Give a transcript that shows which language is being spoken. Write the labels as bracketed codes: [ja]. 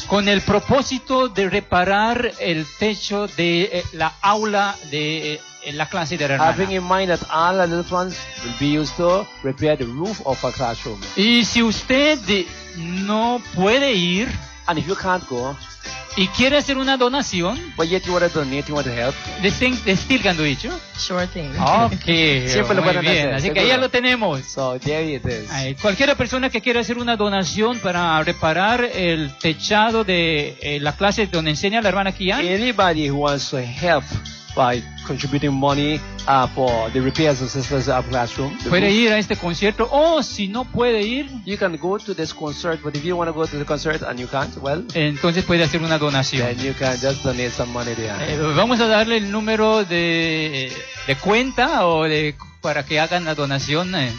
[es] Con el propósito de reparar el techo de la aula de la clase de la hermana. [en] Having in mind that all the little ones will be used to repair the roof of a classroom. [es] Y si usted no puede ir, [en] and if you can't go, [es] y quiere hacer una donación, [en] but yet you want to donate, you want to help, the thing they still can do it, you? Sure thing. Okay. [es] Siempre lo pueden hacer. Así que ya lo tenemos. [en] So there it is. [es] Cualquier persona que quiera hacer una donación para reparar el techado de la clase donde enseña la hermana Kian. [en] Anybody who wants to help by contributing money for the repairs of Sister's classroom. [es] Puede ir a este concierto o si no puede ir. [en] You can go to this concert, but if you want to go to the concert and you can't, well. [es] Entonces puede hacer una donación. [en] Then you can just donate some money there. [es] Vamos a darle el número de cuenta o de para que hagan la donación.